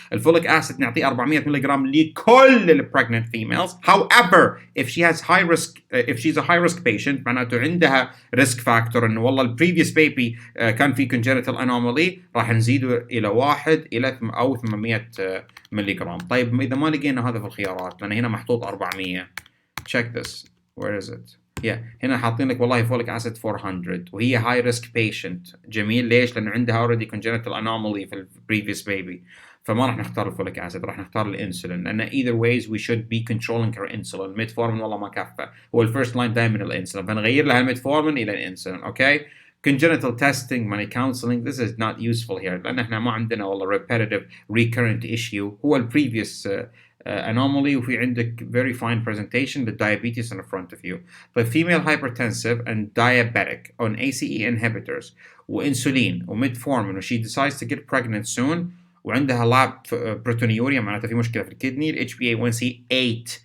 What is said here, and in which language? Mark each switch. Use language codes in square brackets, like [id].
[ar] Folic acid نعطيه 400 ملغ لكل pregnant females. [en] However, if she's a high risk patient [ar] معناته عندها risk factor إنه والله previous baby كان في congenital anomaly, راح نزيده إلى 1 إلى أو 800 ملغ. طيب إذا ما لقينا هذا في الخيارات لأن هنا محطوط 400. [en] Check this. Where is it? Yeah. [ar] هنا حاطين لك والله folic acid 400 وهي high risk patient. جميل. ليش؟ لأنه عندها already congenital anomaly في previous baby. فما راح نختار الفوليك acid, راح نختار الانسولين. لأن [en] either ways we should be controlling her insulin. [ar] metformin والله ما كفى. هو الفيرست لاين دائما الانسولين. فنغير لها الميتفورمين إلى الانسولين. [en] Okay. Congenital testing, money counseling, this is not useful here. [ar] لأن احنا ما عندنا والله repetitive recurrent issue. [en] هو previous anomaly [ar] وفي عندك [en] very fine presentation the diabetes in front of you. But female hypertensive and diabetic on ACE inhibitors وانسولين وميتفورمين she decides to get pregnant soon وعندها lab proteinuria [ar] معناتها في مشكلة في الكدني. [en] HbA1c 8